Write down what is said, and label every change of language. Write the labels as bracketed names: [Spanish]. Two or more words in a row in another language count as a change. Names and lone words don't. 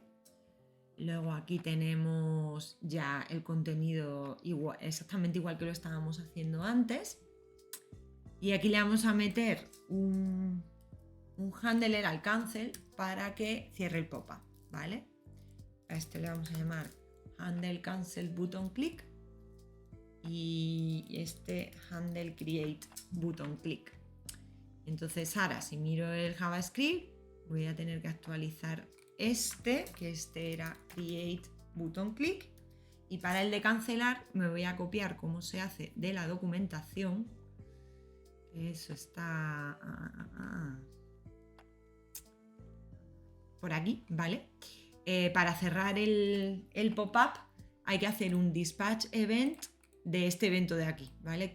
[Spanish] Luego aquí tenemos ya el contenido igual, exactamente igual que lo estábamos haciendo antes. Y aquí le vamos a meter un handler al cancel para que cierre el pop-up, ¿vale? A este le vamos a llamar [English] handle cancel button click [Spanish] y este [English] handle create button click. [Spanish] Entonces ahora si miro el JavaScript voy a tener que actualizar que este era [English] create button click, [Spanish] Y para el de cancelar me voy a copiar cómo se hace de la documentación. Eso está por aquí, ¿vale? Para cerrar el pop-up hay que hacer un [English] dispatch event [Spanish] de este evento de aquí, ¿vale?